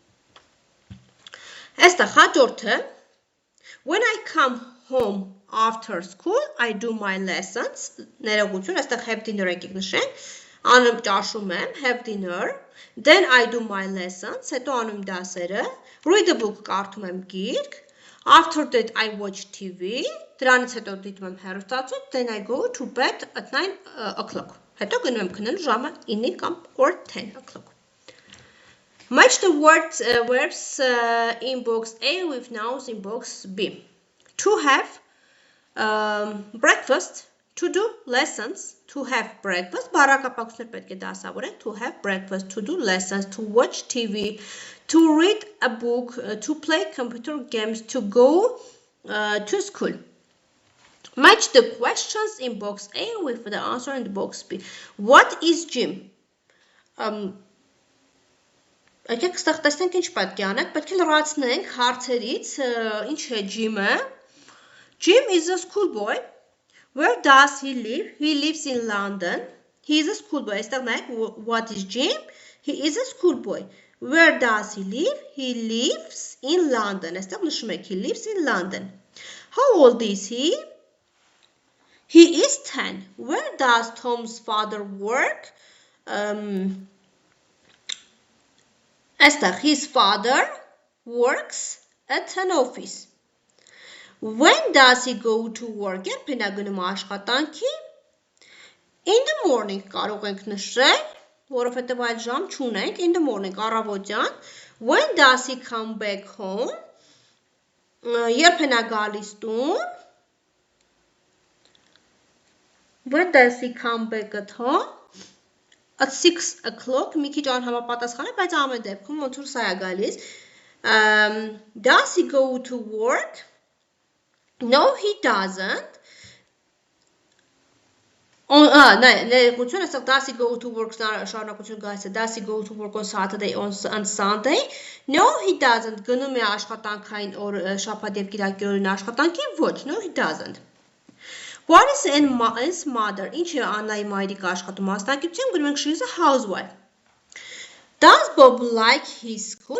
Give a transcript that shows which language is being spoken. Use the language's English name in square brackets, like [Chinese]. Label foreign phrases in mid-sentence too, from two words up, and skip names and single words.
[Armenian] Այստեղ հաջորդը [English] when I come home after school I do my lessons. [Armenian] Ներողություն, այստեղ [English] have dinner [Armenian] եկեք նշենք. Անում ճաշում եմ, [English] have dinner. Then I do my lessons. [Armenian] Հետո անում դասերը. [English] Read a book, [Armenian] կարդում եմ գիրք. [English] After that I watch TV. [Armenian] Դրանից հետո դիտում եմ հեռուստացույց. [English] Then I go to bed at 9 o'clock. [Armenian] Հետո գնում եմ քնելու ժամը 9 կամ [English] or 10 o'clock. Match the verbs in box A with nouns in box B. To have breakfast, to do lessons, to have breakfast, [Armenian] բառակապակցներ պետք է դասավորենք, [English] to have breakfast, to do lessons, to watch TV, to read a book, to play computer games, to go to school. Match the questions in box A with the answer in the box B. What is gym? [Armenian] Եկեք ստեղ տեսնենք ինչ պետք է անենք, պետք է լրացնենք հարցերից, ինչ է gym-ը. [English] Jim is a schoolboy. Where does he live? He lives in London. He is a schoolboy. [Armenian] Այստեղ նայեք, [English] what is Jim? He is a schoolboy. Where does he live? He lives in London. [Armenian] Այստեղ նշում եք, [English] he lives in London. How old is he? He is 10. Where does Tom's father work? Այստեղ, his father works at an office. When does he go to work? [Armenian] Երբ է նա գնում աշխատանքի? [English] In the morning [Armenian] կարող ենք նշել, որովհետև այլ ժամ չունենք. [English] In the morning, առավոտյան. When does he come back home? [Armenian] Երբ է նա գալիս տուն? [English] When does he come back at home? At 6 o'clock. [Armenian] Մի քիչ անհամապատասխան է, բայց ամեն դեպքում ոնց որ սա է գալիս. [English] Does he go to work? No, he doesn't. [Armenian] Ներողություն, այստեղ [English] does he go to work [Armenian] շարունակություն գալիս է. [English] Does he go to work on Saturday and Sunday? No, he doesn't. [Armenian] Գնում է աշխատանքային օր շաբաթ եւ կիրակի օրին աշխատանքի? Ոչ, [English] no, he doesn't. What is Anna's mother? [Armenian] Ինչ է Աննայի մայրիկը աշխատում մասնակցություն? Գնում ենք [English] she is a housewife. Does Bob like his school?